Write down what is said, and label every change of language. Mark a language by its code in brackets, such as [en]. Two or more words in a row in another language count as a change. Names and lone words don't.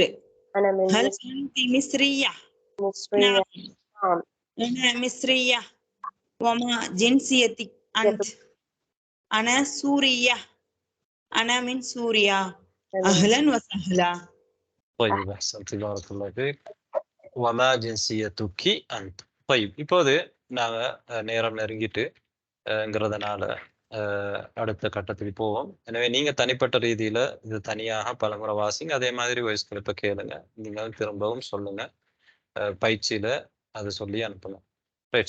[ar] هل أنت مصرية؟ نعم أنا مصرية. وما جنسيتك أنت؟ أنا سورية أنا من سوريا أهلا وسهلا. طيب أحسنت بارك الله فيك. وما جنسيتك أنت؟ [ta] طيب இப்போது நாங்கள் நேரம் நெருங்கிட்டுங்கிறதுனால அடுத்த கட்டத்துக்கு போவோம். எனவே நீங்க தனிப்பட்ட ரீதியில இது தனியாக பலமுறை வாசிங்க. அதே மாதிரி [en] voice clip [ta] கேளுங்க. நீங்கள் திரும்பவும் சொல்லுங்க. பயிற்சியில அதை சொல்லி அனுப்பலாம். ரைட்.